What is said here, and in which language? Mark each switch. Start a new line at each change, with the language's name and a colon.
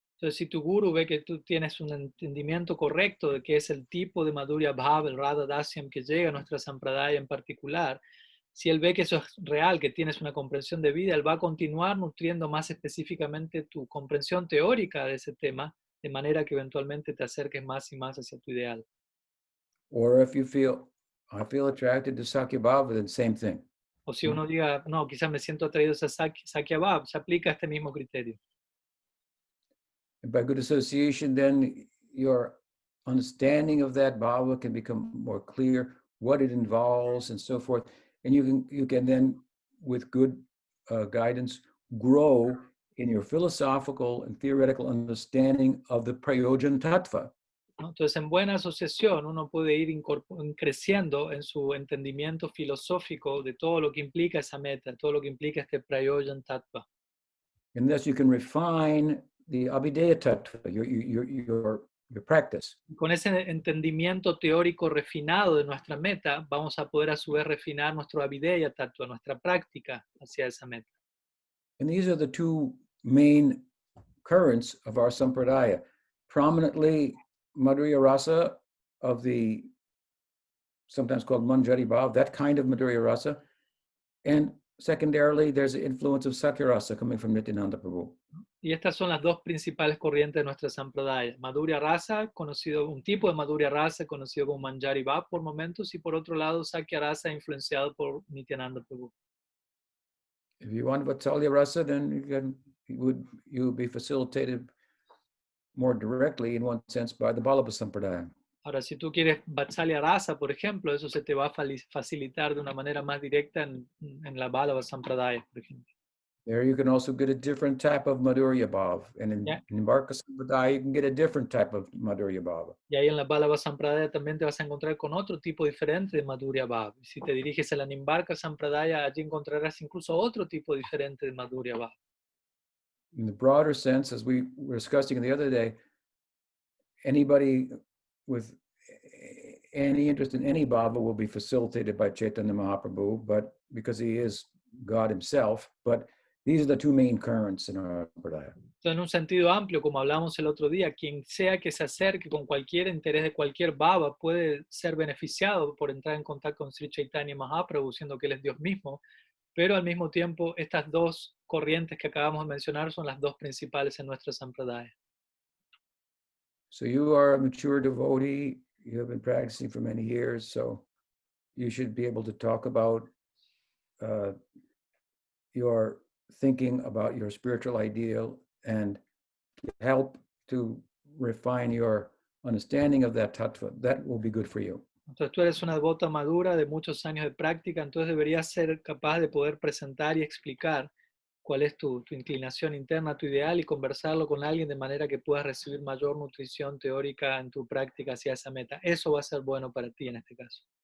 Spanish: Entonces, si tu guru ve que tú tienes un entendimiento correcto de qué es el tipo de Madhurya Bhava, el Radha Dasyam que llega a nuestra Sampradaya en particular, si él ve que eso es real, que tienes una comprensión de vida, él va a continuar nutriendo más específicamente tu comprensión teórica de ese tema, de manera que eventualmente te acerques más y más hacia tu ideal.
English: Or if you feel, I feel attracted to Sakya Bhava, then same thing.
Spanish: O si uno diga, no, quizás me siento atraído a Sakya Bhava, se aplica este mismo criterio.
English: And by good association, then your understanding of that bhava can become more clear, what it involves and so forth. And you can then, with good guidance, grow in your philosophical and theoretical understanding of the Prayojan Tattva.
Spanish: ¿No? Entonces, en buena asociación, uno puede ir creciendo en su entendimiento filosófico de todo lo que implica esa meta, todo lo que implica este Prayojan Tattva.
English: And thus you can refine the Abhideya Tattva, your practice.
Spanish: Con ese entendimiento teórico refinado de nuestra meta, vamos a poder a su vez refinar nuestro Abhideya Tattva, nuestra práctica hacia esa meta.
English: And these are the two main currents of our sampradaya. Prominently, Madhurya Rasa of the, sometimes called Manjari Bhav, that kind of Madhurya Rasa. And secondarily, there's the influence of Sakya Rasa coming from Nityananda Prabhu.
Spanish: Y estas son las dos principales corrientes de nuestra Sampradaya. Madhurya Rasa, un tipo de Madhurya Rasa conocido como Manjari Bhav por momentos, y por otro lado Sakya Rasa influenciado por Nityananda Prabhu.
English: If you want Vatsalya Rasa, then you would be facilitated more directly, in one sense, by the Vallabha Sampradaya.
Spanish: Ahora, si tú quieres Vatsalya Rasa, por ejemplo, eso se te va a facilitar de una manera más directa en la Vallabha Sampradaya, por ejemplo.
English: There you can also get a different type of Madhurya Bhav. And in Varka Sampradaya, you can get a different type of Madhurya Bhav.
Spanish: Y ahí en la Vallabha Sampradaya también te vas a encontrar con otro tipo diferente de Madhurya Bhav. Si te diriges a la Nimbarka Sampradaya, allí encontrarás incluso otro tipo diferente de Madhurya Bhav.
English: In the broader sense, as we were discussing the other day, anybody with any interest in any bhava will be facilitated by Chaitanya Mahaprabhu, but because he is God himself. But these are the two main currents in our Sampradaya.
Spanish: Entonces, en un sentido amplio, como hablamos el otro día, quien sea que se acerque con cualquier interés de cualquier baba puede ser beneficiado por entrar en contacto con Sri Chaitanya Mahaprabhu, siendo que él es Dios mismo, pero al mismo tiempo estas dos corrientes que acabamos de mencionar son las dos principales en nuestra sampradaya.
English: So you are a mature devotee. You have been practicing for many years, so you should be able to talk about your thinking about your spiritual ideal and help to refine your understanding of that tattva. That will be good for you.
Spanish: Entonces tú eres una devota madura de muchos años de práctica, entonces deberías ser capaz de poder presentar y explicar cuál es tu inclinación interna, tu ideal, y conversarlo con alguien de manera que puedas recibir mayor nutrición teórica en tu práctica hacia esa meta. Eso va a ser bueno para ti en este caso.